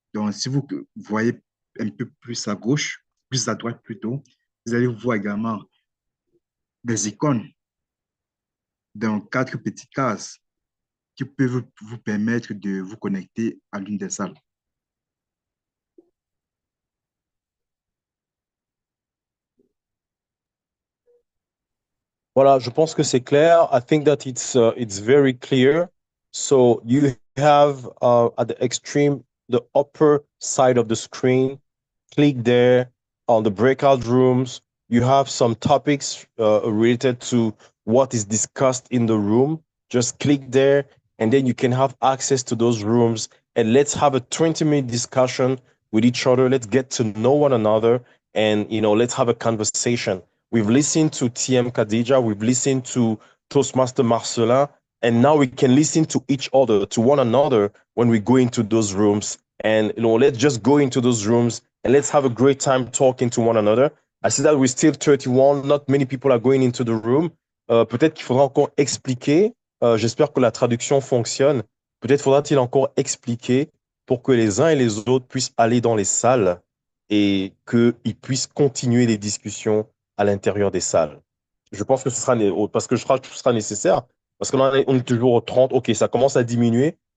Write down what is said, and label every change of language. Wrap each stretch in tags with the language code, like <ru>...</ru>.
<fr>Donc, si vous voyez un peu plus à gauche, plus à droite plutôt, vous allez voir également des icônes dans 4 petites cases qui peuvent vous permettre de vous connecter à l'une des salles. Voilà, je pense que c'est clair.</fr> <en>I think that it's very clear. So you have at the extreme, the upper side of the screen, click there on the breakout rooms. You have some topics related to what is discussed in the room. Just click there and then you can have access to those rooms and let's have a 20-minute discussion with each other. Let's get to know one another and, let's have a conversation. We've listened to TM Khadija, we've listened to Toastmaster Marcelin, and now we can listen to each other, to one another when we go into those rooms. And, let's just go into those rooms and let's have a great time talking to one another. I see that we're still 31, not many people are going into the room.</en> <fr>Peut-être qu'il faudra encore expliquer, j'espère que la traduction fonctionne, peut-être faudra-t-il encore expliquer pour que les uns et les autres puissent aller dans les salles et qu'ils puissent continuer les discussions à l'intérieur des salles. Je pense que ce sera, parce que je crois que ce sera nécessaire, parce qu'on on est toujours au 30, ok, ça commence à diminuer.</fr>